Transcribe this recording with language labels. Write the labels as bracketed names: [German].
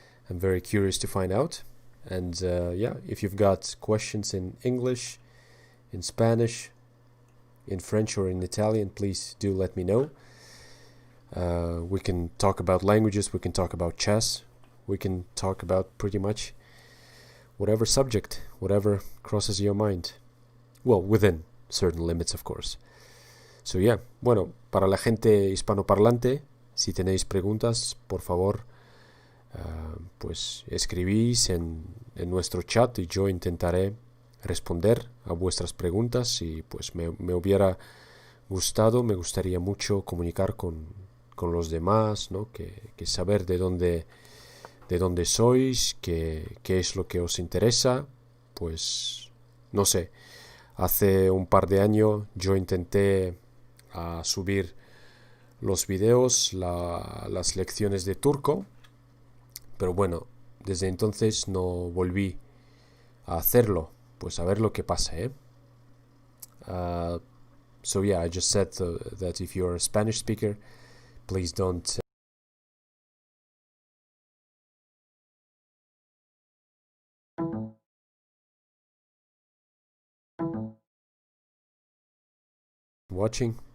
[English] I'm very curious to find out. And yeah, if you've got questions in English, in Spanish, in French, or in Italian, please do let me know. We can talk about languages, we can talk about chess, we can talk about pretty much whatever subject, whatever crosses your mind. Well, within certain limits, of course. So yeah, [Spanish] bueno, para la gente hispanoparlante, si tenéis preguntas, por favor, pues escribís en nuestro chat y yo intentaré responder a vuestras preguntas y pues me hubiera gustado, me gustaría mucho comunicar con los demás, ¿no? Que saber de dónde sois, qué es lo que os interesa, pues no sé. Hace un par de años yo intenté subir los videos, las lecciones de turco, pero bueno, desde entonces no volví a hacerlo. Pues a ver lo que pasa, ¿eh? [English] So yeah, I just said that if you're a Spanish speaker, please don't watching.